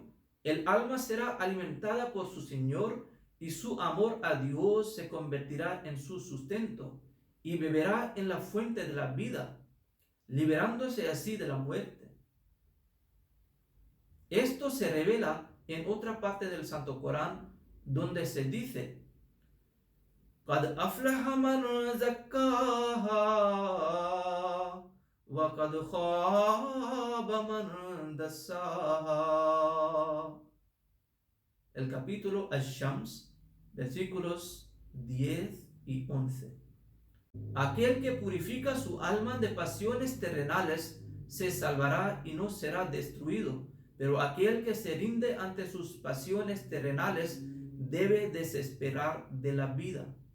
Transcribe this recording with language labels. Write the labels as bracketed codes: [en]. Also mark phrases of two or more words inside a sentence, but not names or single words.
[es] El alma será alimentada por su Señor y su amor a Dios se convertirá en su sustento y beberá en la fuente de la vida, liberándose así de la muerte. Esto se revela en otra parte del Santo Corán, donde se dice: [ar] قَدْ أَفْلَحَ مَنْ زَكَّاهَا وَقَدْ خَابَ مَنْ دَسَّاهَا. [es] El capítulo Ash-Shams, versículos 10 y 11. Aquel que purifica su alma de pasiones terrenales se salvará y no será destruido, pero aquel que se rinde ante sus pasiones terrenales debe desesperar de la vida.